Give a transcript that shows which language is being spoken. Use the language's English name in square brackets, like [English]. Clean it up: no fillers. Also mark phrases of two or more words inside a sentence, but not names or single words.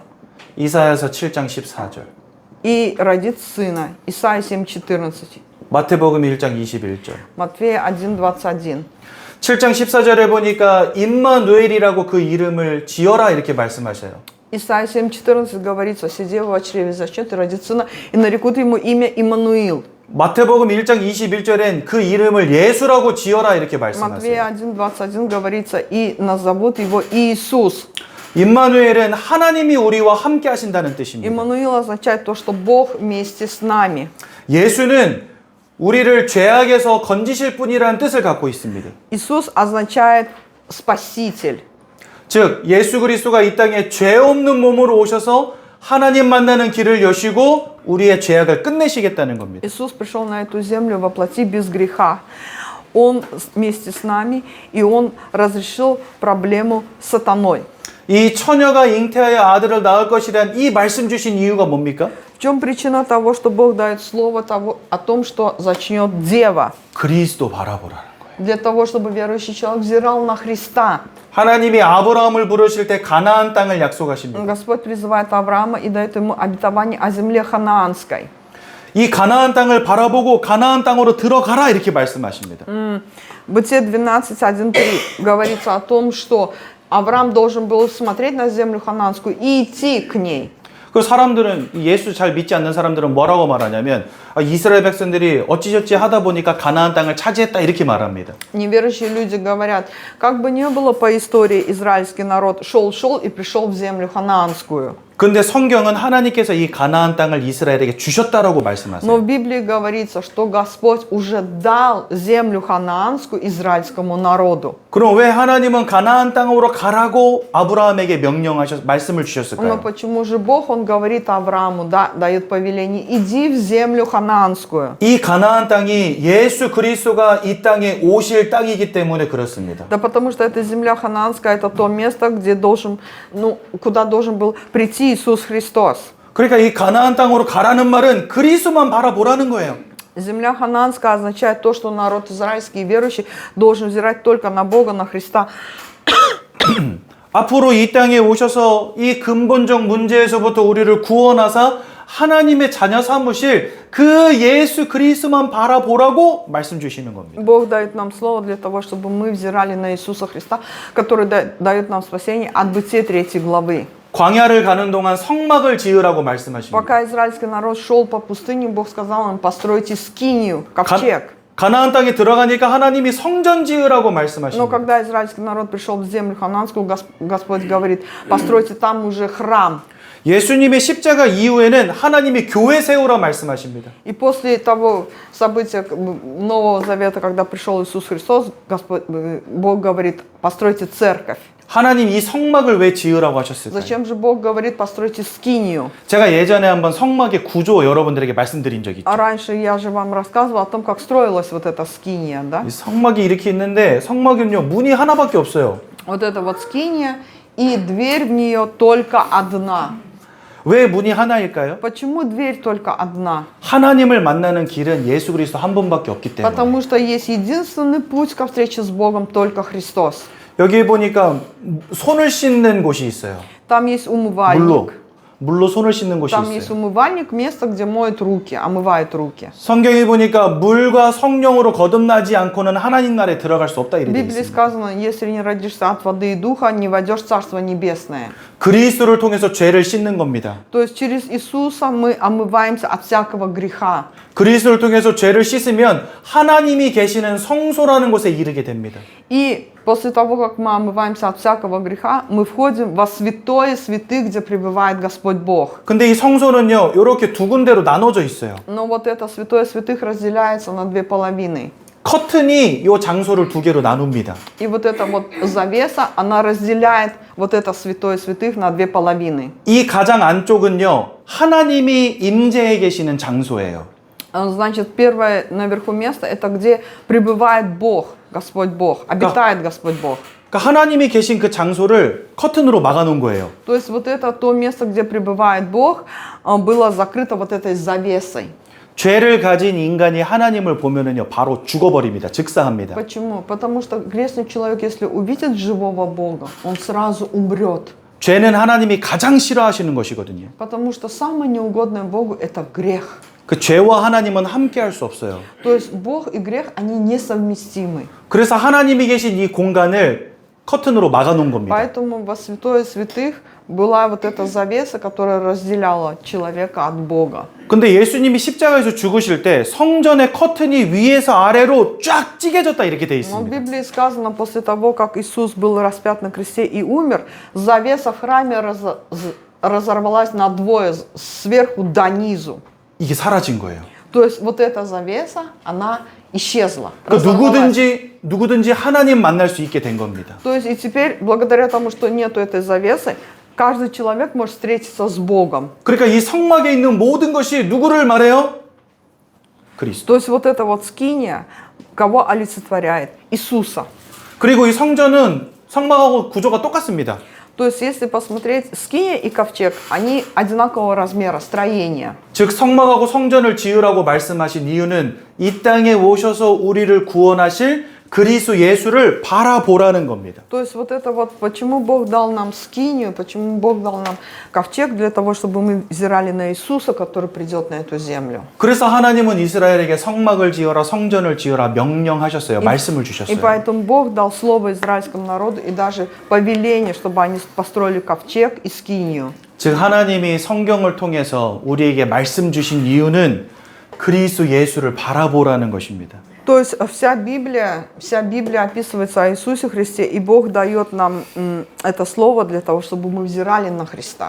[Korean] 이사야서 7장 14절. [Russian] и родит сына. Исайя 7:14. [Korean] 마태복음 1장 21절. [Russian] Матфея 1:21. [Korean] 7장 14절에 보니까 임마누엘이라고 그 이름을 지어라 이렇게 말씀하셔요. [Russian] Исайя 7:14 говорится: «Сидев во чреве зачнет и родит сына, и нарекут ему имя Иммануил». [Korean] 마태복음 1장 21절엔 그 이름을 예수라고 지어라 이렇게 말씀하세요. [Russian] Матфея 1:21 говорится: «И назовут его Иисус». [Korean] 임마누엘은 하나님이 우리와 함께 하신다는 뜻입니다. [Russian] Иммануил означает то, что Бог вместе с нами. [Korean] 예수는 우리를 죄악에서 건지실 분이라는 뜻을 갖고 있습니다. [Russian] Иисус означает спаситель. [Korean] 즉 예수 그리스도가 이 땅에 죄 없는 몸으로 오셔서 하나님 만나는 길을 여시고 우리의 죄악을 끝내시겠다는 겁니다. [Russian] Иисус пришел на эту землю во плоти без греха. Он вместе с нами, и Он разрешил проблему с сатаной. [Korean] 이 처녀가 잉태하여 아들을 낳을 것이란 이 말씀 주신 이유가 뭡니까? [Russian] В чем причина того, что Бог дает слово о том, что зачнет дева? [Korean] 그리스도 바라보라는 거예요. [Russian] Для того, чтобы верующий человек взирал на Христа. [Korean] 하나님이 아브라함을 부르실 때 가나안 땅을 약속하십니다. [Russian] Господь призывает Авраама и дает ему обетование о земле ханаанской. [Korean] 이 가나안 땅을 바라보고 가나안 땅으로 들어가라 이렇게 말씀하십니다. [Russian] Бытие 12:1-3 говорится о том, что Авраам должен был смотреть на землю ханаанскую и идти к ней. [Korean] 그 사람들은 예수 잘 믿지 않는 사람들은 뭐라고 말하냐면 이스라엘 백성들이 어찌저찌 하다 보니까 가나안 땅을 차지했다 이렇게 말합니다. [Russian] Неверующие люди говорят, как бы ни было по истории, израильский народ шел и пришел в землю ханаанскую. [Korean] 근데 성경은 하나님께서 이 가나안 땅을 이스라엘에게 주셨다라고 말씀하세요. [Russian] Но в Библии говорится, что Господь уже дал землю ханаанскую израильскому народу. [Korean] 그럼 왜 하나님은 가나안 땅으로 가라고 아브라함에게 말씀을 [Russian] Но [Korean] 주셨을까요? [Russian] почему же Бог, Он говорит Аврааму, да, дает повеление, иди в землю ханаанскую. [Korean] 이 가나안 땅이 예수 그리스도가 이 땅에 오실 땅이기 때문에 그렇습니다. [Russian] Да потому что эта земля ханаанская, это то место, где куда должен был прийти Иисус Христос. [Korean] 그러니까 이 가나안 땅으로 가라는 말은 그리스도만 바라보라는 거예요. [Russian] Земля хананская означает то, что народ израильский верующий должен взирать только на Бога, на Христа. [Korean] 앞으로 이 땅에 오셔서 이 근본적 문제에서부터 우리를 구원하사 하나님의 자녀 삼으실 그 예수 그리스도만 바라보라고 말씀 주시는 겁니다. [Russian] Бог дает нам слово для того, чтобы мы взирали на Иисуса Христа, который дает нам спасение от Бытия 3 главы. [Korean] 광야를 가는 동안 성막을 지으라고 말씀하십니다. [Russian] Пока израильский народ шел по пустыне, Бог сказал им: постройте скинию, ковчег. [Korean] 가나안 땅에 들어가니까 하나님이 성전 지으라고 [Russian] Но [Korean] 말씀하십니다. [Russian] когда израильский народ пришел в землю хананскую, Господь говорит: постройте там уже храм. [Korean] 예수님의 십자가 이후에는 하나님이 교회 세우라 말씀하십니다. [Russian] И после того события Нового Завета, когда пришел Иисус Христос, Бог говорит: постройте церковь. [Korean] 하나님 이 성막을 왜 지으라고 하셨을까요? [Russian] Зачем же Бог говорит: постройте скинию? [Korean] 제가 예전에 한번 성막의 구조 여러분들에게 말씀드린 적이 있죠. [Russian] А раньше я же вам рассказывала о том, как строилась вот эта скиния, да? [Korean] 이 성막이 이렇게 있는데 성막은요 문이 하나밖에 없어요. [Russian] Вот это вот скиния, и дверь в нее только одна. [Korean] 왜 문이 하나일까요? [Russian] Почему дверь только одна? [Korean] 하나님을 만나는 길은 예수 그리스도 한 분밖에 없기 때문에. [Russian] Потому что есть единственный путь ко встрече с Богом, только Христос. [Korean] 여기 보니까 손을 씻는 곳이 있어요. [Russian] Там есть умывальник. [Korean] 물로 손을 씻는 곳이 [Russian] Там есть [Korean] 있어요. [Russian] умывальник, место, где моют руки, омывают руки. [Korean] 성경에 보니까 물과 성령으로 거듭나지 않고는 하나님 나라에 들어갈 수 없다 [Russian] В [Korean] 이렇게 되어 [Russian] Библии [Korean] 있습니다. [Russian] сказано: если не родишься от воды и духа, не войдешь в Царство Небесное. [Korean] 그리스도를 통해서 죄를 씻는 겁니다. [Russian] То есть через Иисуса мы омываемся от всякого греха. [Korean] 그리스도를 통해서 죄를 씻으면 하나님이 계시는 성소라는 곳에 이르게 됩니다. [Russian] И после того, как мы омываемся от всякого греха, мы входим во святое святых, где пребывает Господь Бог. [Korean] 근데 이 성소는요, 이렇게 두 군데로 나눠져 있어요. [Russian] Но вот это святое святых разделяется на две половины. [Korean] 커튼이 이 장소를 두 개로 나눕니다. [Russian] И вот эта вот завеса, она разделяет вот это святое святых на две половины. [Korean] 이 가장 안쪽은요, 하나님이 임재해 계시는 장소예요. [Russian] Значит, первое наверху место, это где пребывает Бог, Господь Бог, обитает Господь Бог. [Korean] 그러니까 하나님이 계신 그 장소를 커튼으로 막아놓은 거예요. [Russian] То есть вот это то место, где пребывает Бог, было закрыто вот этой завесой. [Korean] 죄를 가진 인간이 하나님을 보면은요, 바로 죽어버립니다. 즉사합니다. [Russian] Почему? Потому что грешный человек, если увидит живого Бога, он сразу умрет. [Korean] 죄는 하나님이 가장 싫어하시는 것이거든요. [Russian] Потому что самое неугодное Богу – это грех. [Korean] 그 죄와 하나님은 함께 할 수 없어요. [Russian] То есть Бог и грех, они несовместимы. [Korean] 그래서 하나님이 계신 이 공간을 커튼으로 막아놓은 겁니다. [Russian] Поэтому во святое святых была вот эта завеса, которая разделяла человека от Бога. [Korean] 근데 예수님이 십자가에서 죽으실 때 성전의 커튼이 위에서 아래로 쫙 찢겨졌다 이렇게 돼 [Russian] Но в [Korean] 있습니다. [Russian] Библии сказано, после того, как Иисус был распят на кресте и умер, завеса в храме разорвалась на двое, сверху до низу. [Korean] 이게 사라진 거예요. [Russian] То есть вот эта завеса, она исчезла. [Korean] 그러니까 [Russian] разорвалась. [Korean] 누구든지 하나님 만날 수 있게 된 겁니다. [Russian] То есть и теперь, благодаря тому, что нету этой завесы, каждый человек может встретиться с Богом. [Korean] 그러니까 이 성막에 있는 모든 것이 누구를 말해요? 그리스도. [Russian] То есть вот эта вот скиния, кого олицетворяет? Иисуса. [Korean] 그리고 이 성전은 성막하고 구조가 똑같습니다. [Russian] То есть если посмотреть, скиния и ковчег, они одинакового размера, строения. [Korean] 즉 성막하고 성전을 지으라고 말씀하신 이유는 이 땅에 오셔서 우리를 구원하실 그리스도 예수를 바라보라는 겁니다. [Russian] То есть вот это вот, почему Бог дал нам скинию, почему Бог дал нам ковчег, для того, чтобы мы взирали на Иисуса, который придет на эту землю. [Korean] 그래서 하나님은 이스라엘에게 성막을 지어라, 성전을 지어라 명령하셨어요. 말씀을 [Russian] И [Korean] 주셨어요. [Russian] поэтому Бог дал слово израильскому народу и даже повеление, чтобы они построили ковчег и скинию. [Korean] 즉 하나님이 성경을 통해서 우리에게 말씀 주신 이유는 그리스도 예수를 바라보라는 것입니다. [Russian] То есть вся Библия описывается о Иисусе Христе, и Бог дает нам это слово для того, чтобы мы взирали на Христа.